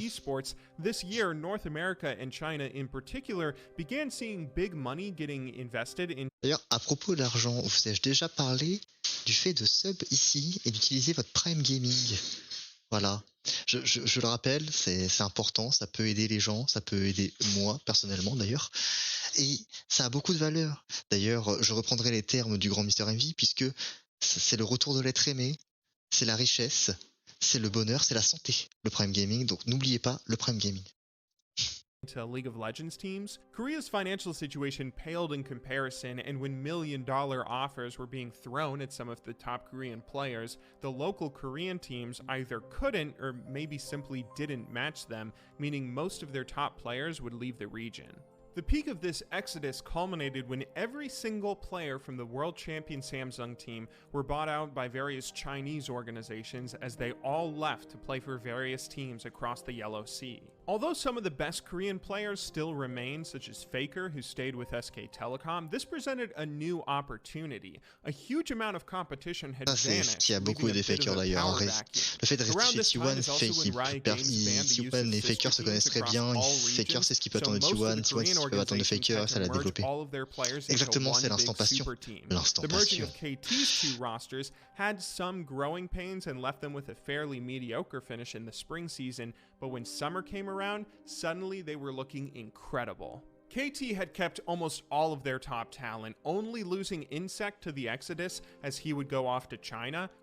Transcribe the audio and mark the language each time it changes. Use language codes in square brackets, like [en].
[en] esports, this year North America and China in particular began seeing big money getting invested in. [fr] D'ailleurs, à propos d'argent, vous ai-je déjà parlé du fait de sub ici et d'utiliser votre Prime Gaming? Voilà, je le rappelle, c'est important, ça peut aider les gens, ça peut aider moi personnellement d'ailleurs, et ça a beaucoup de valeur. D'ailleurs, je reprendrai les termes du grand Mister MV, puisque c'est le retour de l'être aimé, c'est la richesse, c'est le bonheur, c'est la santé, le Prime Gaming, donc n'oubliez pas le Prime Gaming. [en] To League of Legends teams, Korea's financial situation paled in comparison, and when million-dollar offers were being thrown at some of the top Korean players, the local Korean teams either couldn't or maybe simply didn't match them, meaning most of their top players would leave the region. The peak of this exodus culminated when every single player from the world champion Samsung team were bought out by various Chinese organizations as they all left to play for various teams across the Yellow Sea. Although some of the best Korean players still remain, such as Faker, who stayed with SK Telecom, this presented a new opportunity. A huge amount of competition had vanished, [fr] Il y a beaucoup des Fakers d'ailleurs. Le fait de rester chez T1 fait T1 et Faker se connaissent très bien. Faker sait ce qu'il peut attendre de T1, T1 sait ce qu'il peut attendre de Faker, ça l'a développé. Exactement, c'est l'instant passion. L'instant [en] The merging [fr] passion. [en] of KT's two rosters had some growing pains and left them with a fairly mediocre finish in the spring season, but when summer came around, suddenly they were looking incredible. KT had kept almost all of their top talent, only losing Insect to the Exodus as he would go off to China.